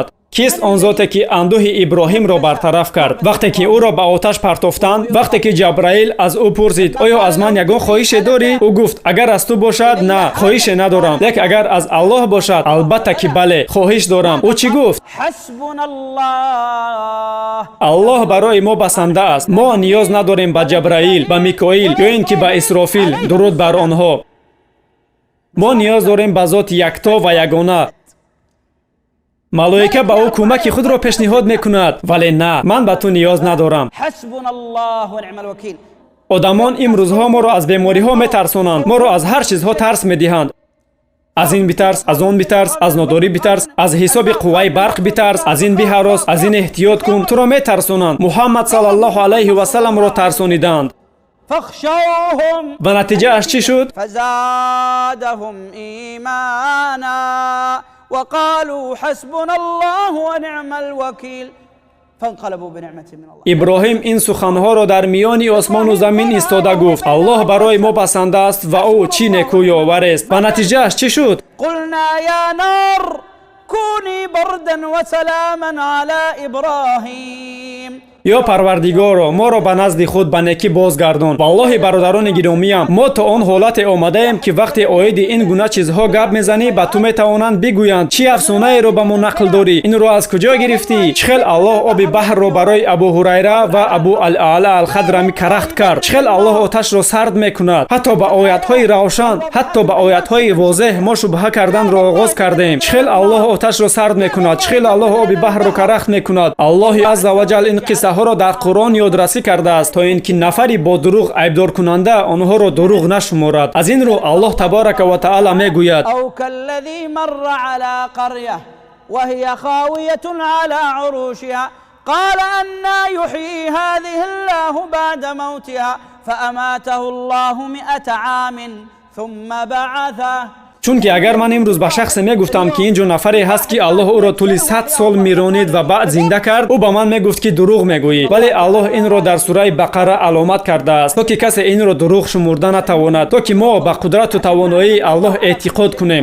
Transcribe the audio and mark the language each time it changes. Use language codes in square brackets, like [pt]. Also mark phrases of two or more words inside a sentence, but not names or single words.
[tg] кист он зоте ки андӯҳи Иброҳимро бартараф кард? вақте ки ӯро ба оташ партофтанд, вақте ки Ҷабраил аз ӯ пурсид: оё аз ман ягон хоҳише дорӣ? ӯ гуфт: агар аз ту бошад, на, хоҳише надорам, лек агар аз Аллоҳ бошад, албатта ки бале, хоҳиш дорам. ӯ чӣ гуфт? [ar] حسبنا الله. [tg] Аллоҳ барои мо басанда аст. мо ниёз надорем ба Ҷабраил, ба Микоил ё ин ки ба Исрофил, дуруд бар онҳо. мо ниёз дорем ба зоти якто ва ягона. малоика ба ӯ кӯмаки худро пешниҳод мекунад, вале на, ман ба ту ниёз надорам. [ar] حسبنا الله ونعم الوكيل. [tg] одамон имрӯзҳо моро аз бемориҳо метарсонанд, моро аз ҳар чизҳо тарс медиҳанд. аз ин битарс, аз он битарс, аз нодорӣ битарс, аз ҳисоби қувваи барқ битарс, аз ин биҳарос, аз ин эҳтиёт кун. туро метарсонанд. Муҳаммад [ar] صلى الله عليه وسلم [tg] тарсониданд. [ar] فاخشوهم. [tg] ва натиҷааш чӣ шуд? [ar] فزادهم إيمانا وقالوا حسبنا الله ونعم الوكيل فانقلبوا بنعمة من الله. [tg] иброҳим ин суханҳоро дар миёни осмону замин истода гуфт: Аллоҳ барои мо басанда аст ва ӯ чӣ некӯёварест. ва натиҷааш чӣ шуд? [ar] قلنا يا نار كوني بردا وسلاما على إبراهيم. [tg] ё парвардигоро, моро ба назди худ ба некӣ бозгардон. валлоҳи бародарони гиромиям, мо то он ҳолате омадаем ки вақте оиди ин гуна чизҳо гап мезанӣ, ба ту метавонанд бигӯянд: чӣ афсонаеро ба мо нақл дорӣ? инро аз куҷо гирифтӣ? чӣ хел Аллоҳ оби баҳрро барои Абу Ҳурайра ва Абу Алъала Алхадрами карахт кард? чӣ хел Аллоҳ оташро сард мекунад? ҳатто ба оятҳои равшан, ҳатто ба оятҳои возеҳ мо шубҳа карданро оғоз кардем. чӣ хел Аллоҳ оташро сард мекунад? чӣ хел Аллоҳ оби баҳрро карахт мекунад? Аллоҳи [ar] عز وجل [tg] ин қиссаҳоро дар Қуръон ёдрасӣ кардааст, то ин ки нафари бо дуруғ айбдоркунанда онҳоро дуруғ нашуморад. аз ин рӯ Аллоҳ [ar] تبارك وتعالى [tg] мегӯяд: [ar] أو كالذي مر على قرية وهي خاوية على عروشها قال أنى يحيي هذه الله بعد موتها فأماته الله 100 عام ثم بعثه. [tg] чунки агар ман имрӯз ба шахсе мегуфтам ки ин ҷо нафаре ҳаст ки Аллоҳ ӯро тӯли 100 сол миронид ва баъд зинда кард, ӯ ба ман мегуфт ки дурӯғ мегӯӣ. вале Аллоҳ инро дар сураи Бақара аломат кардааст, то ки касе инро дурӯғ шумурда натавонад, то ки мо ба қудрату тавоноии Аллоҳ эътиқод кунем.